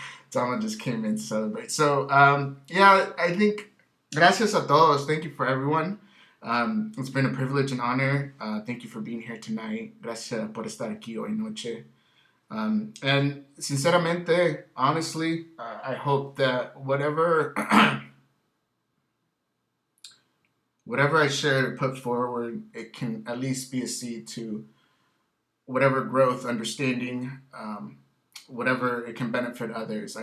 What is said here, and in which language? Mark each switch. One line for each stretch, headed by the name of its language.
English: Donna just came in to celebrate. So, I think,
Spanish: gracias a todos.
English: Thank you for everyone. It's been a privilege and honor. Thank you for being here tonight.
Spanish: Gracias por estar aquí hoy noche.
English: And sinceramente, honestly, I hope that whatever I share or put forward, it can at least be a seed to whatever growth, understanding, whatever it can benefit others.